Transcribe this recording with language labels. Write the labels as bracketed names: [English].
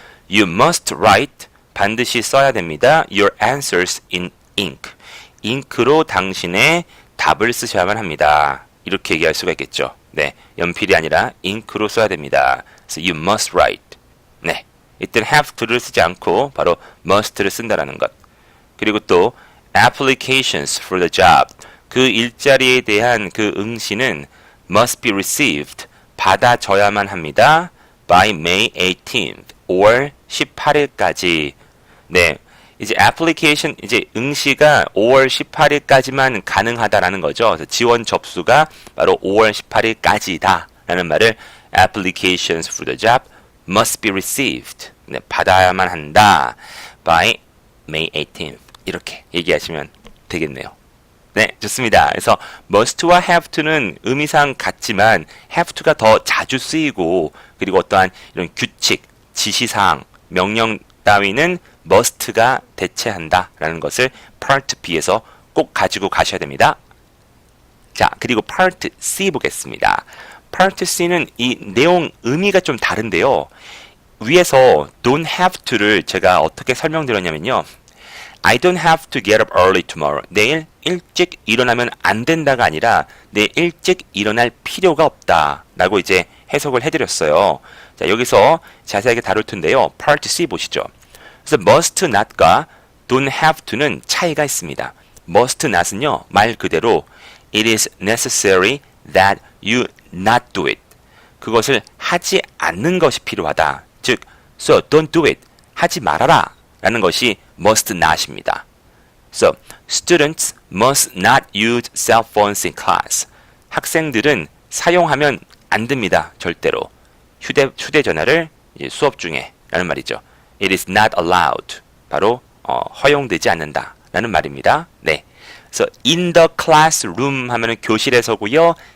[English] You must write. [Korean] 반드시 써야 됩니다. [English] Your answers in ink. [Korean] 잉크로 당신의 답을 쓰셔야만 합니다. 이렇게 얘기할 수가 있겠죠. 네, 연필이 아니라 잉크로 써야 됩니다. [English] So you must write. [Korean] 네, 이때는 have to를 쓰지 않고 바로 must를 쓴다라는 것. 그리고 또 [English] applications for the job. [Korean] 그 일자리에 대한 그 응시는 [English] must be received. [Korean] 받아져야만 합니다. [English] by May 18th or [Korean] 18일까지. 네. 이제 application, 이제 응시가 5월 18일까지만 가능하다라는 거죠. 그래서 지원 접수가 바로 5월 18일까지다 라는 말을 [English] applications for the job must be received. [Korean] 네, 받아야만 한다. [English] by May 18th. [Korean] 이렇게 얘기하시면 되겠네요. 네, 좋습니다. 그래서 must와 have to는 의미상 같지만 have to가 더 자주 쓰이고 그리고 어떠한 이런 규칙, 지시사항, 명령 따위는 must가 대체한다라는 것을 part B에서 꼭 가지고 가셔야 됩니다. 자, 그리고 part C 보겠습니다. part C는 이 내용 의미가 좀 다른데요. 위에서 don't have to를 제가 어떻게 설명드렸냐면요. [English] I don't have to get up early tomorrow. [Korean] 내일 일찍 일어나면 안 된다가 아니라 내일 일찍 일어날 필요가 없다 라고 이제 해석을 해드렸어요. 자, 여기서 자세하게 다룰 텐데요. part C 보시죠. 그래서 must not과 don't have to는 차이가 있습니다. [English] must not은요, [Korean] 말 그대로 [English] it is necessary that you not do it. [Korean] 그것을 하지 않는 것이 필요하다. [English] 즉, so don't do it. [Korean] 하지 말아라. 라는 것이 must not입니다. [English] So, students must not use cell phones in class. [Korean] 학생들은 사용하면 안 됩니다. 절대로. 휴대전화를 수업 중에 라는 말이죠. [English] It is not allowed. [Korean] 바로 허용되지 않는다 라는 말입니다. 네. 그래서 in the classroom 하면은 교실에서고요.